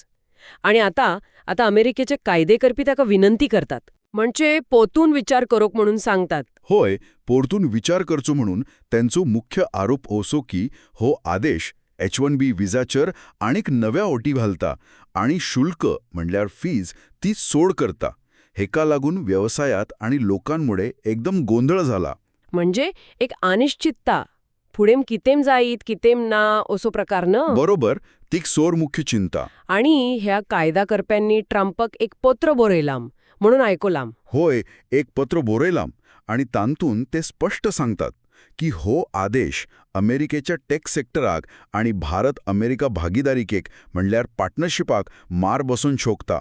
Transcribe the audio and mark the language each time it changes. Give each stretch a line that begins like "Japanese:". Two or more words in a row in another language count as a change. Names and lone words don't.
Konkani: आणि आता अमेरिकेचे कायदे करपी ताका विनंती करतात, म्हणजे पोतून विचार करोक म्हणून सांगतात. होय, परतून विचार करचो म्हणून त्यांचो मुख्य आरोप असो की हो आदेश H1B विजाचेर आनीक नव्या अटी घालता आणि शुल्क म्हणल्यार फीज ती सोड करता. हेका लागून व्यवसायात आणि लोकांमुळे एकदम गोंधळ झाला. म्हणजे एक अनिश्चितता. फुडें कितें जायत कितें ना असो प्रकार न. बरोबर, तीक सोर मुख्य चिंता. आणि ह्या कायदा करप्यांनी ट्रम्पक एक पत्र बरयलां म्हणून आयकोलां. होय, एक पत्र बरयलां आणि तांतून ते स्पष्ट सांगतात की हो आदेश अमेरिकेच्या
English: tech sectorak
Konkani: आणि भारत-अमेरिका भागीदारीकेक म्हणल्यार पार्टनरशिपाक मार बसून शोकता.